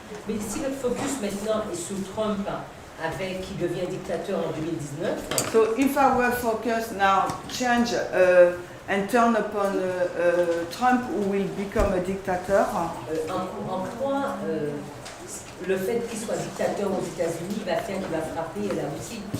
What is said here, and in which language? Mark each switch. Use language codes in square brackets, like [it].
[fr] Mais si notre focus maintenant est sur Trump, qui devient dictateur en 2019, [en] So if our focus now change and turn upon Trump who will become a dictator, [fr] en quoi le fait qu'il soit dictateur aux États-Unis va faire qu'il va frapper la Russie?